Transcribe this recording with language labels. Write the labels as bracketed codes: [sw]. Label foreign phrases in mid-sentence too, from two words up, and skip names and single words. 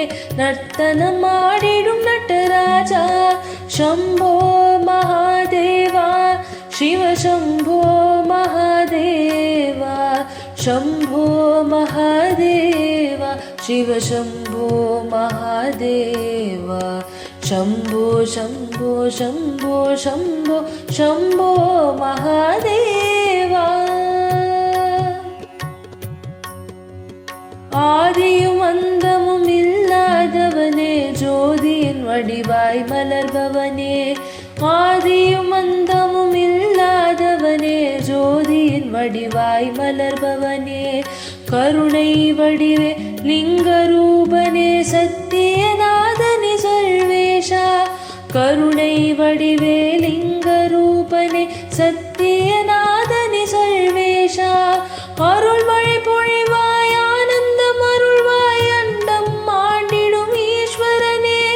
[sa] नर्तनमाडिडुम नटराजा, शम्भो महादेवा शिव शम्भो महादेवा, शम्भो महादेवा शिव शम्भो महादेवा, शम्भो शम्भो शम्भो शम्भो शम्भो महादेवा। [ta] ஆதியும் அந்தமும் இல்லாதவனே ஜோதியின் வடிவாய் மலர்பவனே, ஆதியும் அந்தமும் இல்லாதவனே ஜோதியின் வடிவாய் மலர்பவனே, கருணை வடிவே லிங்கரூபனே சத்தியநாதனே சர்வேஷா, கருணை வடிவே லிங்கரூபனே சத்தியநாதனே சர்வேஷா, அருள் மழை பொழிவாய் ஆனந்தம் அருள்வாய் அண்டம் ஆண்டிடும் ஈஸ்வரனே,